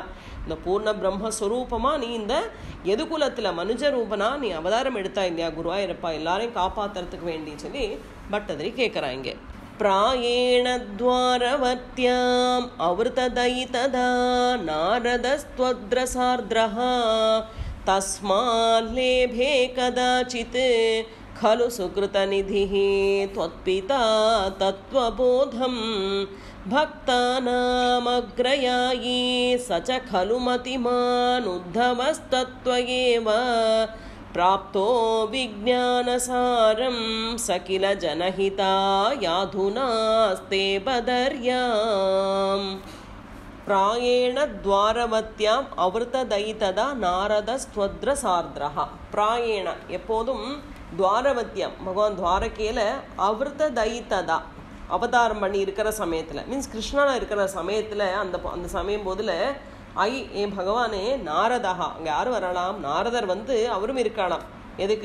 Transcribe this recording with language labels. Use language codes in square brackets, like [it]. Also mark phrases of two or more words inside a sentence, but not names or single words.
[ta] இந்த பூர்ண பிரம்மஸ்வரூபமா நீ இந்த எதுகுலத்தில் மனுஜ ரூபனா நீ அவதாரம் எடுத்தா இல்லையா குருவாயிருப்பா, எல்லாரையும் காப்பாற்றுறதுக்கு வேண்டி சொல்லி பட்டதிரி கேட்குறாங்க. [sa] प्रायेण द्वारवत्याम् अवृततैतदा नारदस्त्वद्रसार्द्रः तस्माल्लेभे कदाचित् खलु सुकृतनिधिः त्वत्पिता तत्त्वबोधं भक्तानामग्रयायी स च खलु मतिमान् उद्धवस्तत्त्वयेव प्राप्तो विज्ञानसारं स किल जनहिता याधुनास्ते बदर्याम्. प्रायेण द्वारवत्याम अवृतदैतदा नारदस्त्वद्रसार्द्रः. [ta] प्रायेण எப்போதும் துவாரவத்தியம் பகவான் துவாரகையில் அவ்ருததைததா அவதாரம் பண்ணி இருக்கிற சமயத்தில், மீன்ஸ் கிருஷ்ணனா இருக்கிற சமயத்தில் அந்த சமயம் போதில் என் பகவானே நாரதா, அங்கே யார் வரலாம், நாரதர் அவரும் இருக்கானாம். எதுக்கு?